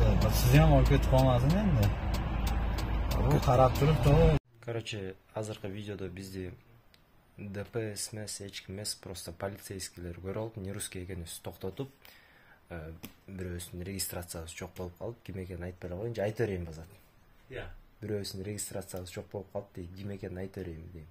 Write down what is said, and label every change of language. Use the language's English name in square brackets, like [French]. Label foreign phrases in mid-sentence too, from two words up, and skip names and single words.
[Uzbek] Sizni ham olib ketib qolmasin endi. Bu qarab turibdi. [Kyrgyz] Короче, азыркы видеодо бизди ДПС эмес, эч ким эмес, просто полицейскийлер көрүп алып, [Russian] не русский [Kyrgyz] экенибизди токтотуп, бирөөсүнүн регистрациясы жок болуп калып, ким экенин айтпай эле коеюнчу, айта берейин Азат. Бирөөсүнүн регистрациясы жок болуп калып дейт, ким экенин айта берейин дейм.